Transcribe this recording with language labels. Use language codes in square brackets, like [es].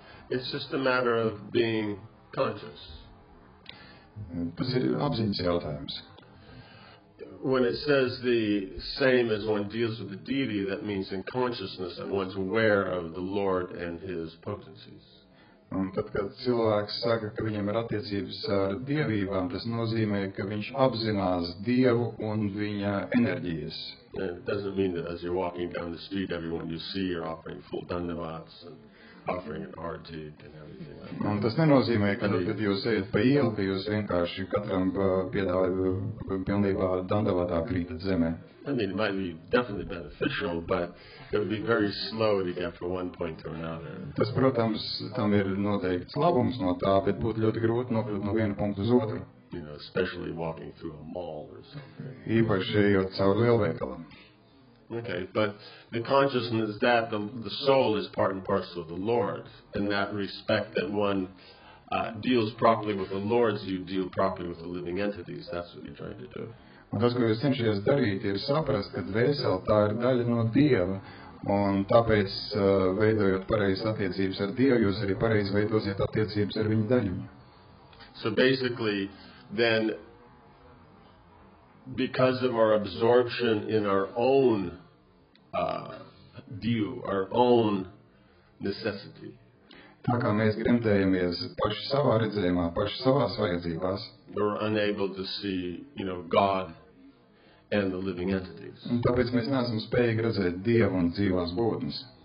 [en] It's just a matter of being conscious. [lv] Tas ir apziņas jautājums. [en] When it says the same as one deals with the deity, that means in consciousness that one's aware of the Lord and His potencies. [lv] Un tad, kad cilvēks saka, ka viņam ir attiecības ar dievībām, tas nozīmē, ka viņš apzinās Dievu un viņa enerģijas. [en] And it doesn't mean that as you're walking down the street, everyone you see are offering full dandavats and offering an artik and everything. [lv] Un tas nenozīmē, ka kad jūs ejat pa ielu, ka jūs vienkārši katram piedāvājat pilnībā dandavatā krītat zemē. [en] I mean, it might be definitely beneficial, but it would be very slow to get from one point to another. [lv] Tas, protams, tam ir noteikts labums no tā, bet būtu ļoti grūti nokļūt no viena punkta uz otru. [en] You know, especially walking through a mall or something. [lv] Īpaši ejot caur lielveikalam. [en] Okay, but the consciousness that the soul is part and parcel of the Lord, in that respect that one deals properly with the Lords, you deal properly with the living entities. That's what you're trying to do. [lv] Un tas, ko jūs cenšaties darīt, ir saprast, ka dvēsele tā ir daļa no Dieva, un tāpēc, veidojot pareizas attiecības ar Dievu, jūs arī pareizi veidosiet attiecības ar viņa daļumu. [en] So basically, then, because of our absorption in our own view, our own necessity, [lv] tā kā mēs gremdējamies paši savā redzējumā, paši savās vajadzībās, [en] we're unable to see, God and the living entities. [lv] Un tāpēc mēs neesam spējīgi redzēt Dievu un dzīvās būtnes.